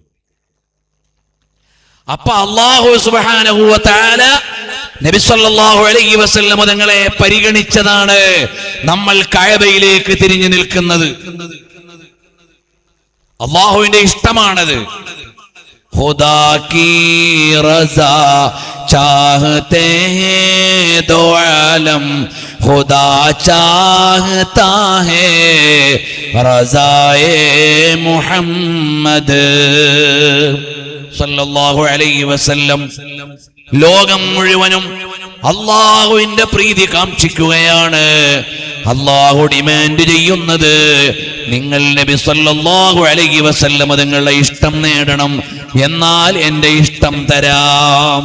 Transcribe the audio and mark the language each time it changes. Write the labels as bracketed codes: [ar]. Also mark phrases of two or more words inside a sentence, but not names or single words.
[ml] അപ്പൊ [ar] الله سبحانه وتعالى نبي صلى الله عليه وسلم [ml] തങ്ങളെ പരിഗണിച്ചതാണ് നമ്മൾ കഅബയിലേക്ക് തിരിഞ്ഞു നിൽക്കുന്നത്. അല്ലാഹുവിന്റെ ഇഷ്ടമാണത്. [ur] خدا کی رضا چاہتے ہیں دو عالم، خدا چاہتا ہے رضائے محمد [ar] صلى الله عليه وسلم. [ml] ലോകം മുഴുവനും അള്ളാഹുവിന്റെ പ്രീതി കാംക്ഷിക്കുകയാണ്. അള്ളാഹു ഡിമാൻഡ് ചെയ്യുന്നത് നിങ്ങൾ [ar] نبي صلى الله عليه وسلم [ml] തങ്ങളുടെ ഇഷ്ടം നേടണം, എന്നാൽ എന്റെ ഇഷ്ടം തരാം.